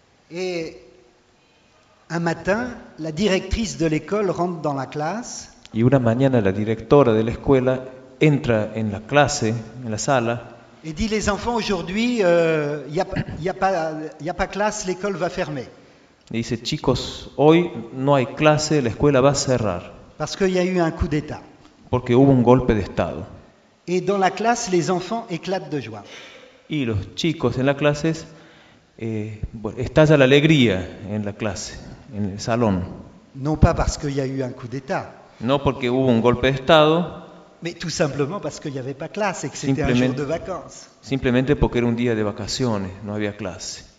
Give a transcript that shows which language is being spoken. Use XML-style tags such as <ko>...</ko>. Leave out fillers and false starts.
<fr>Et un matin, la directrice de l'école rentre dans la classe.</fr> <es>Y una mañana la directora de la escuela entra en la clase, en la sala.</es> <fr>Et dit les enfants aujourd'hui, y a pas classe, l'école va fermer.</fr> <es>Y dice chicos, hoy no hay clase, la escuela va a cerrar.</es> <fr>Parce qu'il y a eu un coup d'état.</fr> <es>Porque hubo un golpe de estado.</es> <fr>Et dans la classe, les enfants éclatent de joie.</fr> <es>Y los chicos en la clase estalla la alegría en la clase, en el salón.</es> <fr>Non pas parce qu'il y a eu un coup d'état.</fr> <es>No porque hubo un golpe de estado.</es> <fr>Mais tout simplement parce qu'il n'y avait pas classe et que c'était un jour de vacances.</fr> <es>Simplemente porque era un día de vacaciones, no había clase.</es>